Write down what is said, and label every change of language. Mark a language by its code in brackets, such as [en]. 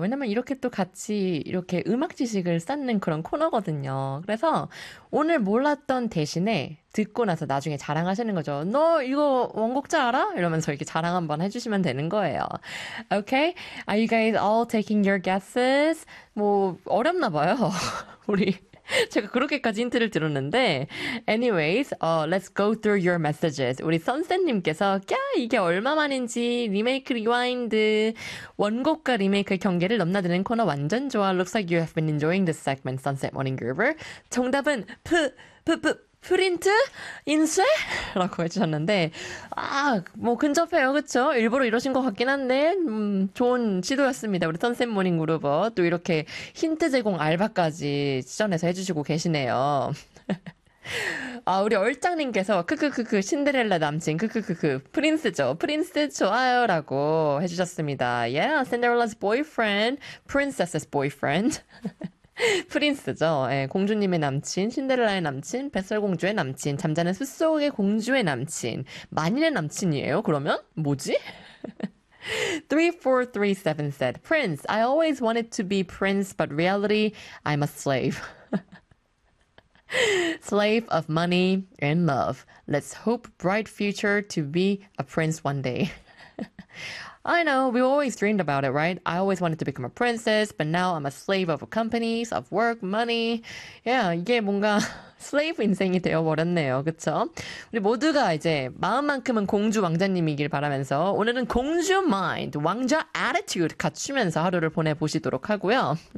[ko] 왜냐면 이렇게 또 같이 이렇게 음악 지식을 쌓는 그런 코너거든요. 그래서 오늘 몰랐던 대신에 듣고 나서 나중에 자랑하시는 거죠. 너 이거 원곡자 알아? 이러면서 이렇게 자랑 한번 해주시면 되는 거예요. [en] Okay, are you guys all taking your guesses? [ko] 뭐 어렵나 봐요. 우리. 제가 그렇게까지 힌트를 들었는데, [en] anyways, let's go through your messages. [ko] 우리 선생님께서, 꺄! 이게 얼마 만인지, 리메이크 리와인드, 원곡과 리메이크 경계를 넘나드는 코너 완전 좋아. [en] Looks like you have been enjoying this segment, Sunset Morning Groover. [ko] 정답은, 프린트? 인쇄? 라고 해주셨는데, 아, 뭐 근접해요, 그쵸? 일부러 이러신 것 같긴 한데, 좋은 시도였습니다. 우리 선셋 모닝 그루버. 또 이렇게 힌트 제공 알바까지 지원해서 해주시고 계시네요. 아, 우리 얼짱님께서, 크크크크, 신데렐라 남친, 크크크크, 프린스죠? 프린스 좋아요, 라고 해주셨습니다. [en] Yeah, Cinderella's boyfriend, princess's boyfriend. 프린스죠. [ko] 예, 공주님의 남친, 신데렐라의 남친, 뱃살공주의 남친, 잠자는 숲속의 공주의 남친, 만인의 남친이에요. 그러면 뭐지? [en] 3437 said, Prince. I always wanted to be prince, but reality, I'm a slave. Slave of money and love. Let's hope bright future to be a prince one day. I know, we always dreamed about it, right? I always wanted to become a princess, but now I'm a slave of companies, of work, money. [ko] Yeah, 이게 뭔가 slave 인생이 되어버렸네요. 그쵸? 우리 모두가 이제 마음만큼은 공주 왕자님이길 바라면서 오늘은 공주 마인드, 왕자 attitude 갖추면서 하루를 보내보시도록 하고요.